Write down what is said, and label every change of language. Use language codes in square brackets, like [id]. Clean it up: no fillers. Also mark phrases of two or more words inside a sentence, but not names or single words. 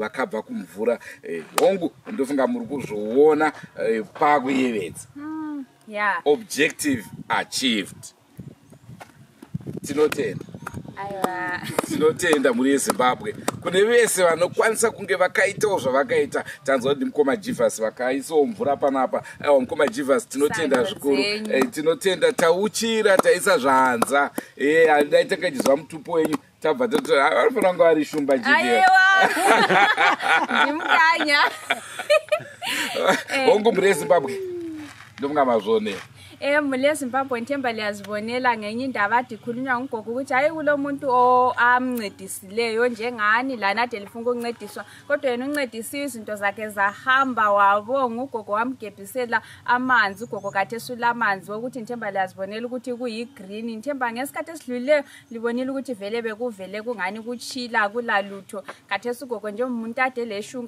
[sn] vakabva kumvura hongu ndofunga muri kuzviona pakuyevedza [en] objective achieved [sn] tinotenda tinotenda muri yeZimbabwe kune vese vanokwanisa kunge vakaitawo zvavakaita tanzwa kuti mukoma Jivas vakaisawo mvura panapa aiwa mukoma Jivas tinotenda zvikuru tinotenda tauchira taisa zvanza handai takachizwa mutupo wenyu tabva toti vanofanira kunge vari shumba ndimukanya hongu muri yeZimbabwe ndomunga mazvionera [nd] mule Zimbabwe nthemba liyazibonela ngenye indaba dikhulunywa ngugogo ukuthi hayi kulo muntu amncedisileyo njengani lana ade lifunga ukuncediswa kodwa yena uncedisiwe izinto zakhe zahamba wabonga ugogo wamgebhisela amanzi ugogo kade esula amanzi ukuthi nthemba liyazibonela ukuthi kuyigreen nthemba ngesikhathi esidlulileyo libonile ukuthi vele bekuvele kungani kuchila kulalutho kade ugogo nje umuntu ade leshunga